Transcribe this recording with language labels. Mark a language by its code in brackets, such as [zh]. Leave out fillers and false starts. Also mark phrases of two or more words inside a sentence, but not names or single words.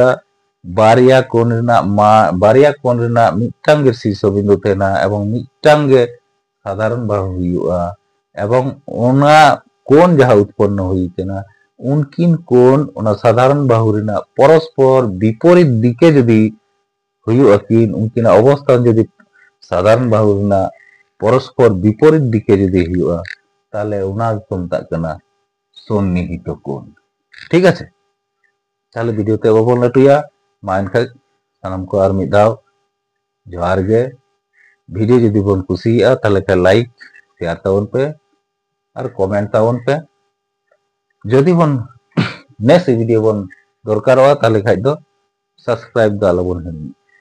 [sat] बारिया कोण रेना बारिया कोण रेना मिट्टांग गे शीर्षबिंदु तहेना एवं मिट्टांग गे [bn] সাধারণ বাহু [sat] हुयुआ एवं ओना कोण जहां उत्पन्न हुई केना उनकिन कोण ओना साधारण बाहु रेना [bn] পরস্পর বিপরীত দিকে [sat] जदि हुयुआ किन उनकिना अवस्थान जदि [bn] সাধারণ বাহু [sat] रेना [bn] পরস্পর বিপরীত দিকে [sat] जदि हुयुआ ताहले ओना को मेताग कना [bn] সন্নিহিত কোণ। ঠিক আছে, তাহলে [sat] भिडियो ते बाबन लाटुया मा एनखान सानाम को आर मिद धाव जोहार गे। भिडियो जुदी बन कुसिया ताहले खान [en] like share [sat] ताबन पे और कमेंट ताबन पे। जदि बन [en] next video [sat] बन दरकारोआ ताहले खाज दो सब्सक्राइब दो आलोबन